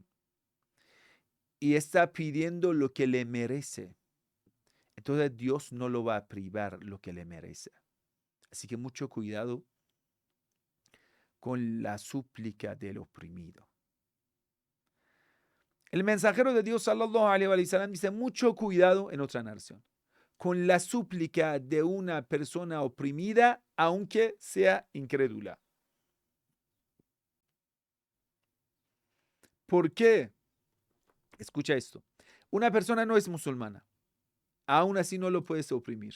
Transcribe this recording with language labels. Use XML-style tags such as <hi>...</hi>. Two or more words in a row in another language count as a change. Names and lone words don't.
<es>Y está pidiendo lo que le merece. Entonces Dios no lo va a privar lo que le merece. Así que mucho cuidado con la súplica del oprimido. El mensajero de Dios,</es> <ar>صلى الله عليه وسلم,</ar> <es>dice mucho cuidado en otra narración con la súplica de una persona oprimida, aunque sea incrédula. ¿Por qué? Escucha esto. Una persona no es musulmana. Aún así no lo puedes oprimir.</es>